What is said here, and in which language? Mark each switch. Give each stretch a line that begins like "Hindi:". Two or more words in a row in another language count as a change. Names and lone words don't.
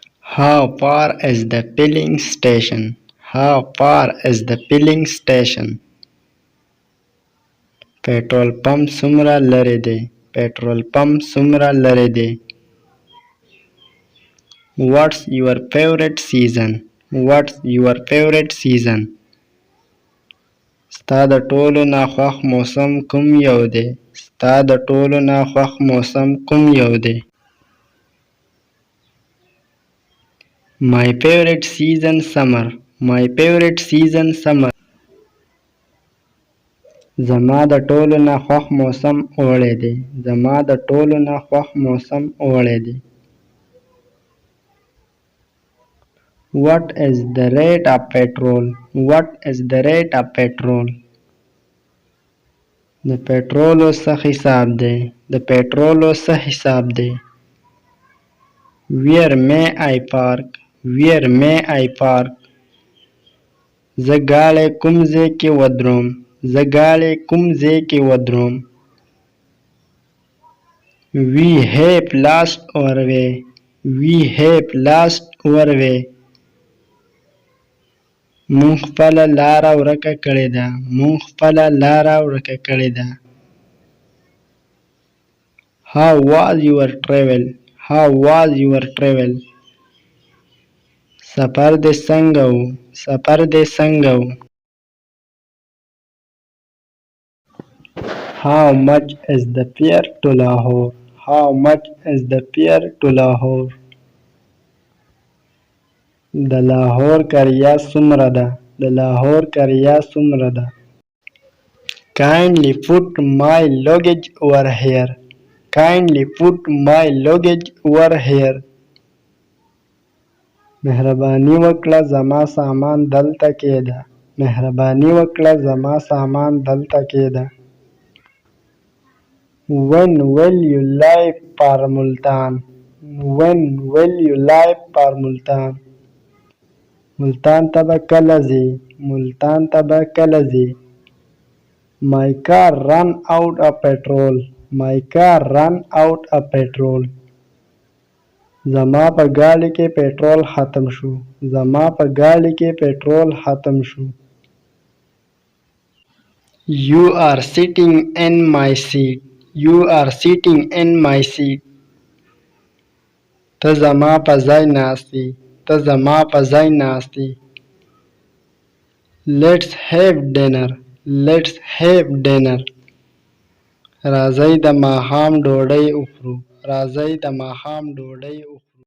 English: How far is the filling station? How far is the filling station? Petrol pump
Pashto: څومره لرې دی؟
English: Petrol pump
Pashto: څومره لرې دی؟
English: What's your favorite season? What's your favorite season?
Pashto: ستا د ټولو نه خوښ موسم کوم یو دی؟ ستا د ټولو نه خوښ موسم کوم یو دی؟
English: My favorite season summer. My favorite season summer.
Pashto: زما د ټولو نه خوښ موسم اوړی دی. زما د ټولو نه خوښ موسم اوړی دی.
English: What is the rate of petrol? What is the rate of petrol?
Pashto: د پټرولو څه حساب دی؟ د پټرولو څه حساب دی؟
English: Where may I park? Where may I park?
Pashto: زه ګاډی کوم ځای کې ودروم؟ زه ګاډی کوم ځای کې ودروم؟
English: We have lost our way. We have lost our way.
Pashto: مونږ خپله لاره ورکه کړې ده. مونږ خپله لاره ورکه کړې ده.
English: How was your travel? How was your travel?
Pashto: سفر دې څنګه و؟ سفر دې څنګه و؟
English: How much is the fare to Lahore? How much is the fare to Lahore?
Pashto: د لاهور کرایه څومره ده؟ د لاهور کرایه څومره ده؟
English: Kindly put my luggage over here. Kindly put my luggage over here.
Pashto: مهرباني وکړه زما سامان دلته کېږده. مهرباني وکړه زما سامان دلته کېږده.
English: When will you leave for ملتان? When will you leave for ملتان?
Pashto: ملتان ته به کله ځې؟ ملتان ته به کله ځې؟
English: My car run out of petrol. My car run out of petrol.
Pashto: زما په ګاډي کې پټرول ختم شو. زما په ګاډي کې پټرول ختم شو.
English: You are sitting in my seat. You are sitting in my seat.
Pashto: ته زما په ځای ناست یې. ته زما په ځای ناست یې.
English: Let's have dinner. Let's have dinner.
Pashto: راځئ د ماښام ډوډۍ وخورو. راځئ د ماښام ډوډۍ وخورو.